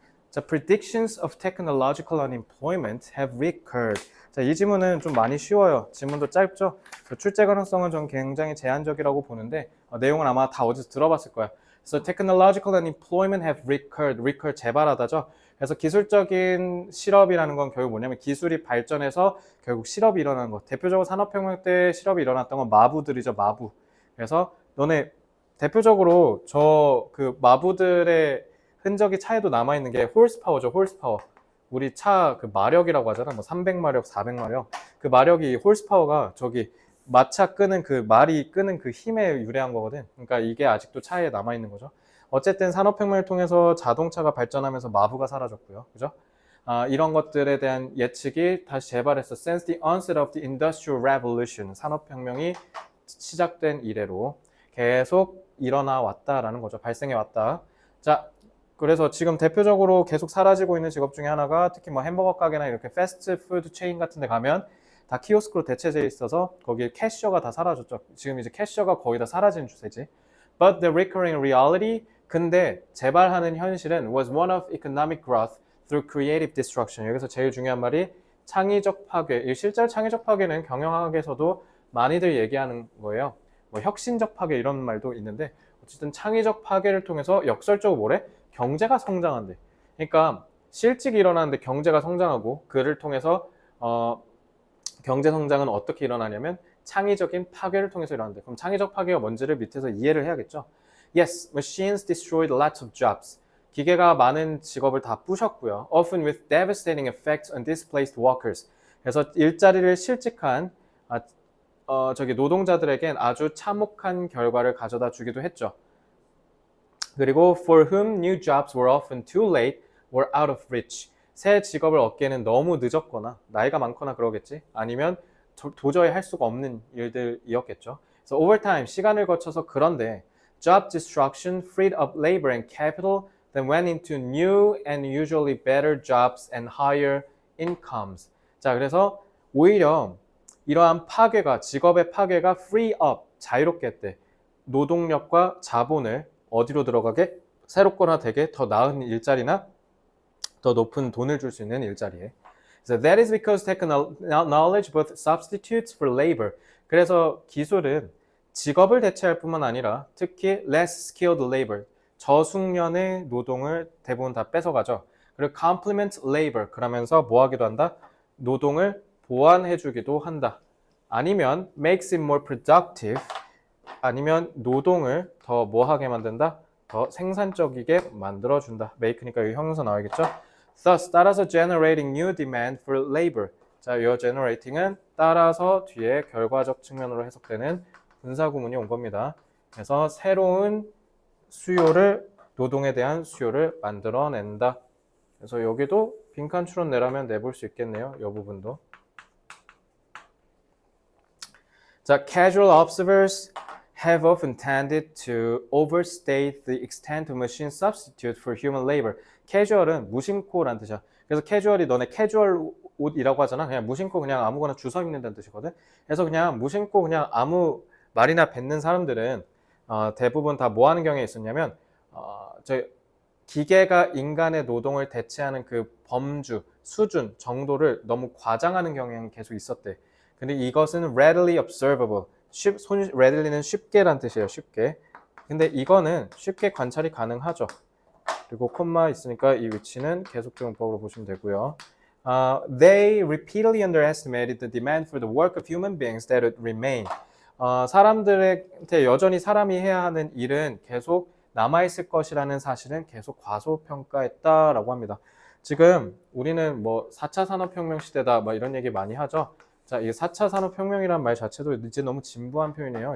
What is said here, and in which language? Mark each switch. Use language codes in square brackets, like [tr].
[en] 자, predictions of technological unemployment have recurred. [ko] 자, 이 지문은 좀 많이 쉬워요. 지문도 짧죠? 출제 가능성은 좀 굉장히 제한적이라고 보는데 내용은 아마 다 어디서 들어봤을 거야. [en] 그래서 technological unemployment have recurred. [ko] recur 재발하다죠. 그래서 기술적인 실업이라는 건 결국 뭐냐면 기술이 발전해서 결국 실업이 일어나는 거. 대표적으로 산업혁명 때 실업이 일어났던 건 마부들이죠. 마부. 그래서 너네 대표적으로 저 그 마부들의 흔적이 차에도 남아있는 게 홀스파워죠. 홀스파워. 우리 차 그 마력이라고 하잖아. 뭐 300마력, 400마력. 그 마력이 홀스파워가 저기 마차 끄는 그 말이 끄는 그 힘에 유래한 거거든. 그러니까 이게 아직도 차에 남아있는 거죠. 어쨌든 산업혁명을 통해서 자동차가 발전하면서 마부가 사라졌고요. 그죠? 이런 것들에 대한 예측이 다시 재발했어. [en] Since the onset of the Industrial Revolution. [ko] 산업혁명이 시작된 이래로 계속 일어나 왔다라는 거죠. 발생해 왔다. 자, 그래서 지금 대표적으로 계속 사라지고 있는 직업 중에 하나가 특히 뭐 햄버거 가게나 이렇게 패스트푸드 체인 같은 데 가면 다 키오스크로 대체돼 있어서 거기에 캐셔가 다 사라졌죠. 지금 이제 캐셔가 거의 다 사라진 추세지. [en] But the recurring reality, [ko] 근데 재발하는 현실은 [en] was one of economic growth through creative destruction. [ko] 여기서 제일 중요한 말이 창의적 파괴. 실제로 창의적 파괴는 경영학에서도 많이들 얘기하는 거예요. 뭐 혁신적 파괴 이런 말도 있는데 어쨌든 창의적 파괴를 통해서 역설적으로 뭐래? 경제가 성장한대. 그러니까 실직이 일어나는데 경제가 성장하고 그를 통해서 경제 성장은 어떻게 일어나냐면 창의적인 파괴를 통해서 일어난대. 그럼 창의적 파괴가 뭔지를 밑에서 이해를 해야겠죠. [en] Yes, machines destroyed lots of jobs. [ko] 기계가 많은 직업을 다 부셨고요. [en] Often with devastating effects on displaced workers. [ko] 그래서 일자리를 실직한 노동자들에겐 아주 참혹한 결과를 가져다 주기도 했죠. [en] 그리고 for whom new jobs were often too late or out of reach. [ko] 새 직업을 얻기에는 너무 늦었거나 나이가 많거나 그러겠지. 아니면 도저히 할 수가 없는 일들이었겠죠. [en] So over time, [ko] 시간을 거쳐서 그런데 [en] job destruction freed up labor and capital then went into new and usually better jobs and higher incomes. [ko] 자, 그래서 오히려 이러한 파괴가 직업의 파괴가 free up 자유롭게 했대. 노동력과 자본을 어디로 들어가게? 새롭거나 되게 더 나은 일자리나 더 높은 돈을 줄 수 있는 일자리에. [en] So that is because technology both substitutes for labor. [ko] 그래서 기술은 직업을 대체할 뿐만 아니라 특히 [en] less skilled labor, [ko] 저숙련의 노동을 대부분 다 뺏어가죠. 그리고 [en] complement labor, [ko] 그러면서 뭐 하기도 한다? 노동을 보완해주기도 한다. 아니면 [en] makes it more productive, [ko] 아니면 노동을 더 뭐하게 만든다? 더 생산적이게 만들어준다. make니까 여기 형용사 나와야겠죠? [en] Thus, 따라서 generating new demand for labor. [ko] 자, 이 generating은 따라서 뒤에 결과적 측면으로 해석되는 분사구문이 온 겁니다. 그래서 새로운 수요를, 노동에 대한 수요를 만들어낸다. 그래서 여기도 빈칸 추론 내라면 내볼 수 있겠네요. 이 부분도. [en] 자, casual observers have often tended to overstate the extent of machine substitute for human labor. [ko] casual은 무심코라는 뜻이야. 그래서 casual이 너네 캐주얼 옷이라고 하잖아. 그냥 무심코 그냥 아무거나 주워 입는다는 뜻이거든. 그래서 그냥 무심코 그냥 아무 말이나 뱉는 사람들은 대부분 다 뭐 하는 경향이 있었냐면 기계가 인간의 노동을 대체하는 그 범주, 수준, 정도를 너무 과장하는 경향이 계속 있었대. 근데 이것은 readily observable. readily는 쉽게란 뜻이에요. 쉽게. 근데 이거는 쉽게 관찰이 가능하죠. 그리고 콤마 있으니까 이 위치는 계속적용법으로 보시면 되고요. [en] They repeatedly underestimated the demand for the work of human beings that would remain. [ko] 사람들한테 여전히 사람이 해야 하는 일은 계속 남아있을 것이라는 사실은 계속 과소평가했다라고 합니다. 지금 우리는 뭐 4차 산업혁명 시대다 막 이런 얘기 많이 하죠. 자, 이 4차 산업혁명이란 말 자체도 이제 너무 진부한 표현이에요.